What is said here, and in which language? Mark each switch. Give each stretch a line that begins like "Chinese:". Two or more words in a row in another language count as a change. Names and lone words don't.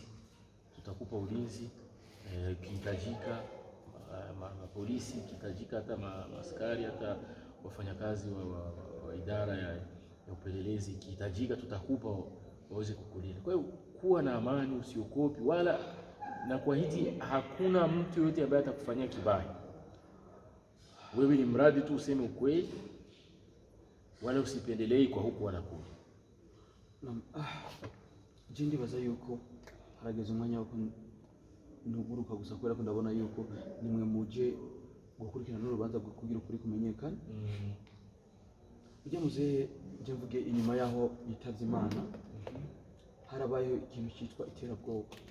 Swahili: Tutakupa ulinzi kihitajika, polisi kihitajika, hata maaskari, hata wafanyakazi wa kwa idara ya upelelezi, ikihitajika tutakupa waweze kukulinda. Kwa hiyo kuwa na amani, usiogopi wala na kuahidi hakuna mtu yote ambaye atakufanyia kibaya. Wewe ni mradi tu useme ukweli, wala usipendelei kwa huku wala kule.
Rundi: Jindi baza yuko harageze umwanya wako ntuguruka gusa kubera ko ndabona yuko nimwe muje gukurikirana n'urubanza kugira ukuri kumenyekana. Ujya muze je mvuge inyuma yaho yitavye Imana harabaye ikintu cyitwa iterabwoba.